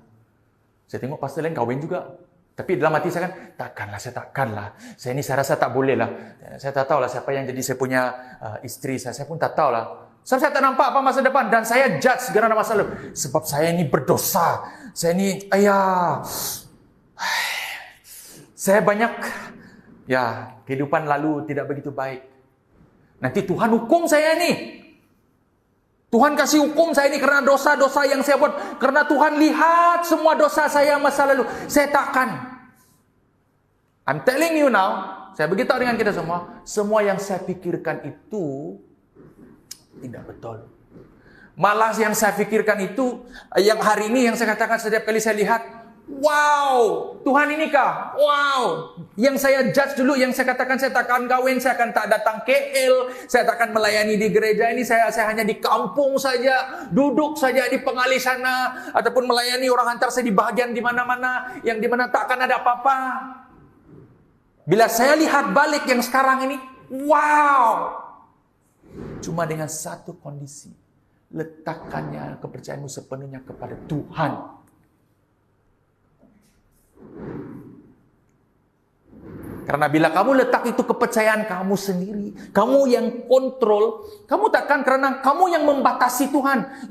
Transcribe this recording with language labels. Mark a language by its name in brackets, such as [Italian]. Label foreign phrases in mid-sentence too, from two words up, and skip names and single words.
[Malay] Saya tengok pastor lain kawin juga. Tapi dalam hati saya kan, saya takkanlah. Saya rasa tak boleh lah. Saya tak tahu lah siapa yang jadi saya punya isteri saya pun tak tahu lah. Sebab saya tak nampak apa masa depan. Dan saya judge segala masa lalu. Sebab saya ni berdosa. Saya ni, saya banyak, kehidupan lalu tidak begitu baik. Nanti Tuhan hukum saya ni. Tuhan kasih hukum saya ini karena dosa-dosa yang saya buat. Karena Tuhan lihat semua dosa saya masa lalu. Saya takkan. [English] I'm telling you now, [Malay] saya beritahu dengan kita semua yang saya pikirkan itu tidak betul. Malah yang saya pikirkan itu, yang hari ini yang saya katakan setiap kali saya lihat, wow, Tuhan ini kah? Wow. Yang saya judge dulu, yang saya katakan saya tak akan kawin, saya akan tak datang KL, saya tak akan melayani di gereja ini, saya hanya di kampung saja, duduk saja di pengalih sana, ataupun melayani orang hantar saya di bahagian di mana-mana, yang di mana tak akan ada apa-apa. Bila saya lihat balik yang sekarang ini, wow. Cuma dengan satu kondisi, letakkannya kepercayaanmu sepenuhnya kepada Tuhan. Karena bila kamu letak itu kepercayaan kamu sendiri, kamu yang kontrol, kamu takkan karena kamu yang membatasi Tuhan.